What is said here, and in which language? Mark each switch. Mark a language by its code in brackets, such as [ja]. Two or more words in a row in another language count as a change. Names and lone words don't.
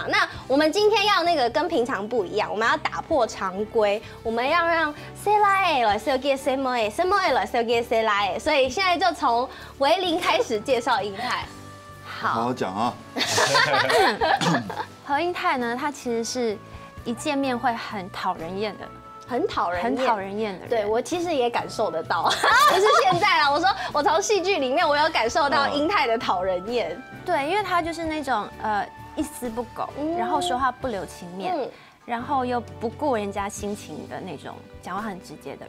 [zh] 那我們今天要那個跟平常不一樣，我們要打破常規，我們要讓誰來來設計什麼來設計誰來，所以現在就從維玲開始介紹英泰。好好講啊。何英泰呢，他其實是一見面會很討人厭的很讨人厌，很讨人厌的人。对我其实也感受得到，不是现在啦，我说我从戏剧里面我有感受到英泰的讨人厌。对，因为他就是那种一丝不苟，然后说话不留情面，然后又不顾人家心情的那种，讲话很直接的人。